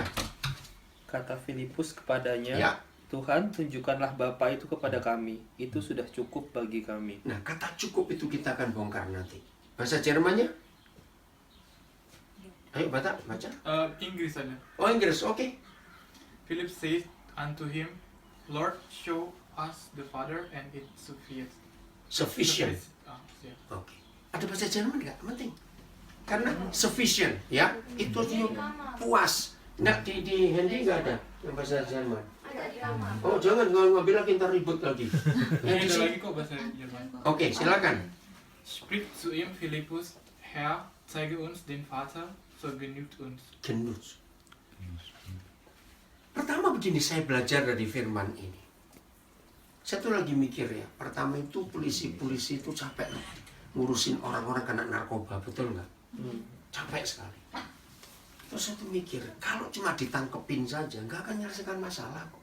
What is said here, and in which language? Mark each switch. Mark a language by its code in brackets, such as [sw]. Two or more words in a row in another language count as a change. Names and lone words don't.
[id] Kata Filipus kepadanya, Ya. Tuhan, tunjukkanlah Bapa itu kepada kami. Itu sudah cukup bagi kami. Nah, kata cukup itu kita akan bongkar nanti. Bahasa Jermannya? Ayo, baca. Inggris aja. Oh, Inggris, oke. [en] Philip said unto him, Lord, show us the Father and it Sufficient. Yeah. [id] Oke. Ada bahasa Jerman nggak? Penting. Karena sufficient, ya. Itu puas. Nggak di handy nggak ada yang bahasa Jerman. Oh, jangan ngambil lagi, ntar ribut lagi. Ini Yang di ada sini. lagi kok bahasa Jerman. Oke, silakan. [de] Sprich zu ihm, Philippus, Herr, zeige uns den Vater, so genügt uns. Genus. [id] Pertama begini, saya belajar dari firman ini. Saya tuh lagi mikir ya, pertama itu polisi-polisi itu capek loh, ngurusin orang-orang kena narkoba, betul nggak? Capek sekali. Terus saya tuh mikir, kalau cuma ditangkepin saja, nggak akan menyelesaikan masalah kok.